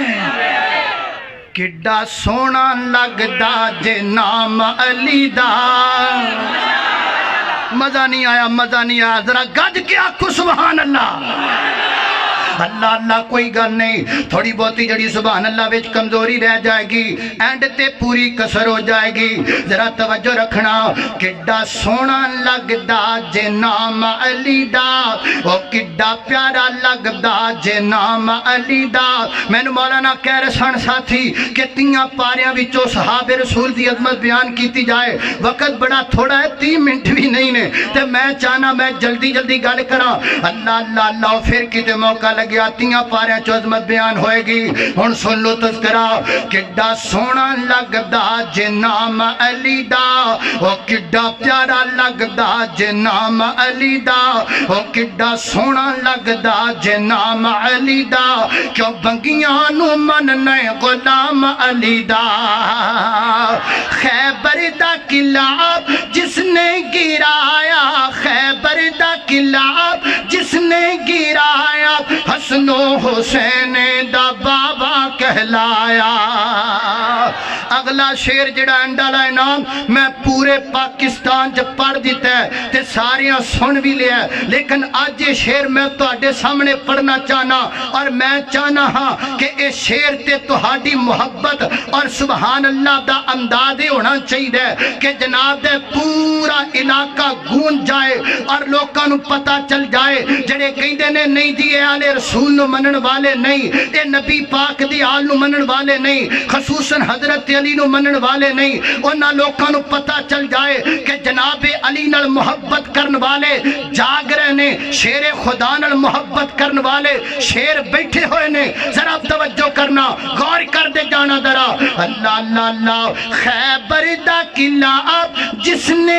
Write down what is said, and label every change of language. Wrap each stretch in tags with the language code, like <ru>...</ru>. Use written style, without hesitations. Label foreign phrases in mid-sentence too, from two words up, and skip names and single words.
<pa>کڈا سونا لگدا جے نام علی دا مزہ نہیں آیا ذرا گج کے آکھو</pa> <ar>سبحان اللہ اللہ اللہ</ar> <pa>کوئی گل نہیں تھوڑی بہتی جڑی</pa> <ar>سبحان اللہ</ar> <pa>وچ کمزوری رہ جائے گی اینڈ تے پوری کسر ہو جائے گی ذرا توجہ رکھنا کڈا سونا لگدا جے نام علی دا او کڈا پیارا لگدا جے نام علی دا میں نو مولانا کہہ رہے سن ساتھی کہ 3 پاریاں وچوں صحابہ رسول دی عظمت بیان کیتی جائے وقت بڑا تھوڑا ہے 30 منٹ بھی نہیں نے تے میں چاہنا میں جلدی جلدی گل کراں</pa> <ar>اللہ اللہ اللہ</ar> <pa>پھر کتے موقع گیا 3 پاریاں چ عظمت بیان ہوئے گی ہن سن لو تذکرہ کڈا سونا لگدا جے نام علی دا او کڈا پیارا لگدا جے نام علی دا او کڈا سونا لگدا جے نام علی دا کیوں بنگیاں نو مننے غلام علی دا خیبر دا قلعہ جس نے گرایا خیبر دا قلعہ جس نے گرایا حسن و حسین دا بابا کہلایا اگلا شیر جڑا انڈا لائنا میں پورے پاکستان جب پڑھ دیتا ہے تے ساریاں سن بھی لیا ہے</pa> <ur>لیکن آج یہ</ur> <pa>شیر میں تو آڈے سامنے پڑھنا چاہنا اور میں چاہنا ہاں کہ اس شیر تے تہاڈی محبت اور</pa> <ar>سبحان اللہ</ar> <pa>دا اندازے ہونا چاہیے کہ جناب دے پورا علاقہ گونج جائے اور لوگاں نو پتہ چل جائے جڑے کہندے نے نہیں دیے آلے رسول نو منن والے نہیں اے نبی پاک دی آل نو منن والے نہیں خصوصاً حضرت علی نو منن والے نہیں انہاں لوکاں نو پتہ چل جائے کہ جناب علی نال محبت کرن والے جاگ رہے نے شیر خدا نال محبت کرن والے شیر بیٹھے ہوئے نے ذرا توجہ کرنا غور کر دے جانا ذرا</pa> <ar>اللہ اللہ اللہ</ar> <pa>خیبر دا قلعہ جس نے</pa>